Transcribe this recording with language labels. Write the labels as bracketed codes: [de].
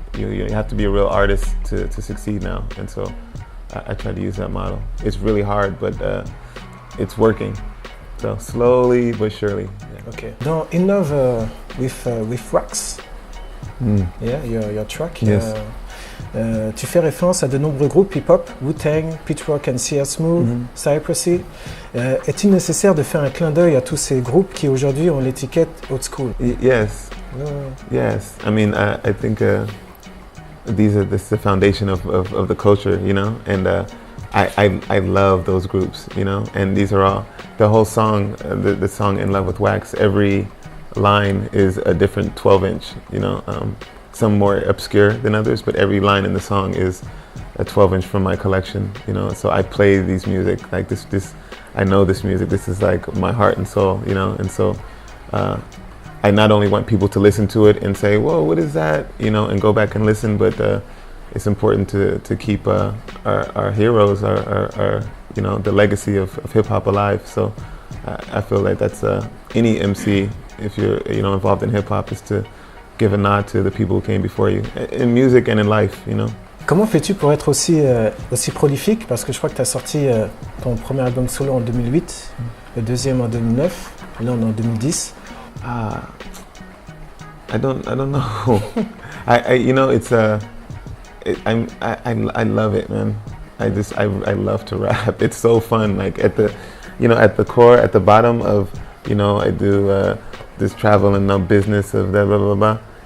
[en] You have to be a real artist to succeed now. And so I try to use that model. It's really hard, but it's working. So slowly but surely. Yeah. Okay. [fr] Dans In Love with Wax, [en] yeah, your track. Yes. [fr] Tu fais référence à de nombreux groupes hip-hop, Wu-Tang, Pete Rock and CL Smooth, Cypress Hill. Est-il nécessaire de faire un clin d'œil à tous ces groupes qui aujourd'hui ont l'étiquette old school? [en] Yes. Yes. I mean, I think this is the foundation of the culture, you know, and I love those groups, you know, and these are all, the whole song, the song In Love with Wax, every line is a different 12-inch, you know, some more obscure than others, but every line in the song is a 12-inch from my collection, you know, so I play these music, like this, I know this music, this is like my heart and soul, you know, and so I not only want people to listen to it and say, whoa, what is that, you know, and go back and listen, but it's important to keep our heroes, our you know, the legacy of hip-hop alive. So I feel like that's any MC, if you're, you know, involved in hip-hop, is to give a nod to the people who came before you, in music and in life, you know. [fr] Comment fais-tu pour être aussi prolifique? Parce que je crois que tu as sorti ton premier album solo en 2008, le deuxième en 2009, et là on est en 2010. [en] I don't know. I you know, it's I love it, man. I love to rap. It's so fun. Like at the core, at the bottom of, you know, I do this travel and no business of blah blah blah blah.